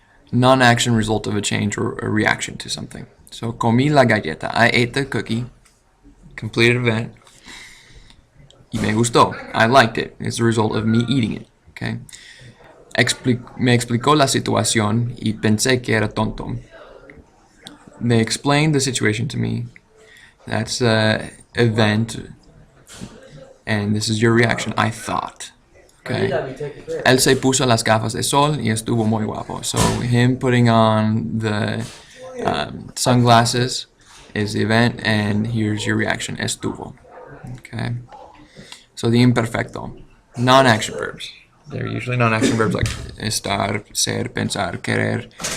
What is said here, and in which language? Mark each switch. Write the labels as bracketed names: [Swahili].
[English] Non-action result of a change or a reaction to something. So [Spanish] comí la galleta. [English] I ate the cookie. Completed event. [Spanish] Y me gustó. [English] I liked it. It's the result of me eating it. Okay. [Spanish] Me explicó la situación y pensé que era tonto. [English] They explained the situation to me. That's an event, and this is your reaction. I thought. Okay. [Spanish] Él se puso las gafas de sol y estuvo muy guapo. [English] So him putting on the sunglasses is the event, and here's your reaction. Estuvo. Okay. So the imperfecto, non-action verbs. They're usually non-action verbs like estar, ser, pensar, querer.